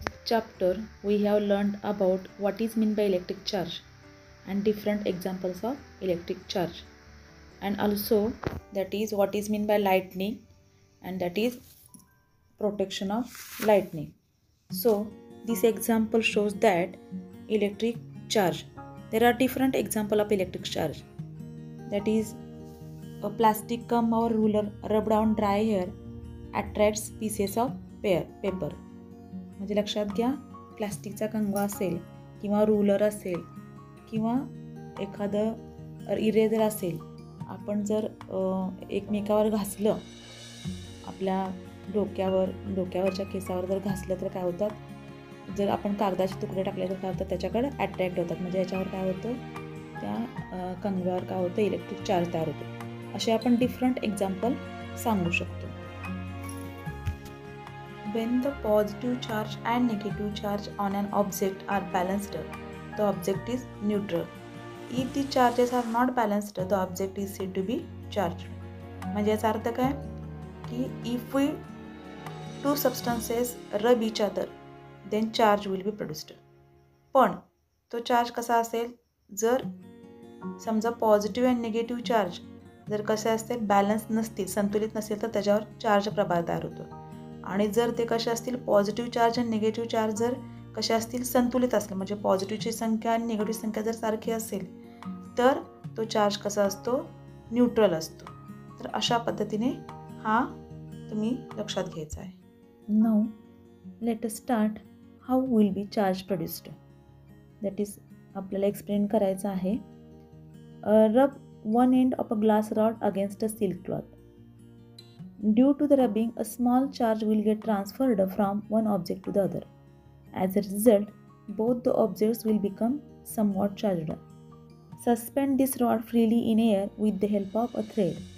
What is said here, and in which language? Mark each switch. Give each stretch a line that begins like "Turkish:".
English: Chapter we have learned about what is meant by electric charge and different examples of electric charge, and also that is what is meant by lightning, and that is protection of lightning. So this example shows that electric charge, there are different example of electric charge, that is a plastic gum or ruler rubbed on dry hair attracts pieces of paper.
Marathi: म्हणजे लक्षात घ्या, प्लास्टिकचा कंगवा असेल किंवा ruler असेल किंवा एखादं eraser असेल, आपण जर एकमेकावर घासलं, आपल्या डोक्यावरच्या केसावर जर घासलं तर काय होतात, जर आपण कागदाचे तुकडे टाकले तर काय होतं, त्याच्याकडे अट्रॅक्ट होतात. म्हणजे याच्यावर काय होतं, त्या कंगव्यावर काय होतं, इलेक्ट्रिक चार्ज तयार होतो. असे आपण डिफरंट एक्झाम्पल सांगू शकतो.
English: When the positive charge and negative charge on an object are balanced, the object is neutral. If the charges are not balanced, the object is said to be charged.
Marathi: म्हणजे याचा अर्थ काय की
English: if we two substances rub each other, then charge will be produced.
Marathi: पण तो charge कसा असेल, जर समजा पॉझिटिव्ह आणि निगेटिव्ह चार्ज जर कसे असतील, बॅलन्स नसतील, संतुलित नसेल, तर त्याच्यावर चार्ज प्रभाव तयार होतो. आणि जर ते कसे असतील, पॉझिटिव्ह चार्ज आणि निगेटिव्ह चार्ज जर कसे असतील, संतुलित असतील, म्हणजे पॉझिटिव्हची संख्या आणि निगेटिव्ह संख्या जर सारखी असेल, तर तो चार्ज कसा असतो, न्यूट्रल असतो. तर अशा पद्धतीने हा तुम्ही लक्षात घ्यायचा आहे.
English: Now let us start. How will be charge produced, that is
Marathi: आपल्याला
English: explain
Marathi: करायचं आहे.
English: Rub one end of a glass rod against a silk cloth. Due to the rubbing, a small charge will get transferred from one object to the other. As a result, both the objects will become somewhat charged. Suspend this rod freely in air with the help of a thread.